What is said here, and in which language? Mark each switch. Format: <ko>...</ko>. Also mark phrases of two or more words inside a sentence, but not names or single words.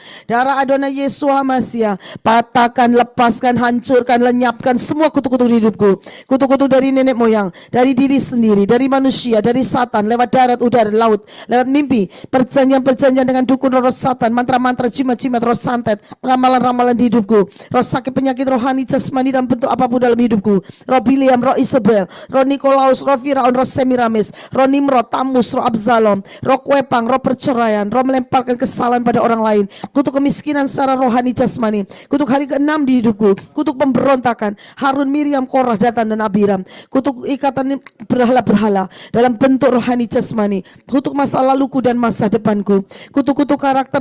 <id>Darah Adonai Yeshua HaMashiach, patahkan, lepaskan, hancurkan, lenyapkan semua kutuk-kutuk hidupku, kutuk-kutuk dari nenek moyang, dari diri sendiri, dari manusia, dari Satan, lewat darat, udara, laut, lewat mimpi, perjanjian-perjanjian dengan dukun roh Satan, mantra-mantra, jimat-jimat, roh santet, ramalan-ramalan di hidupku, roh sakit, penyakit rohani, jasmani, dalam bentuk apapun dalam hidupku, roh Biliam, roh Isabel, roh Nikolaus, roh Firaun, roh Semiramis, roh Nimrod, Tamus, roh Absalom, roh Kwepang, roh perceraian, roh melemparkan kesalahan pada orang lain, kutuk kemiskinan secara rohani, jasmani, kutuk hari ke-6 di hidupku, kutuk pemberontakan, Harun, Miriam, Korah, Datan, dan Abiram, kutuk ikatan berhala-berhala dalam bentuk rohani, jasmani, kutuk masa laluku dan masa depanku, kutuk-kutuk karakter</id>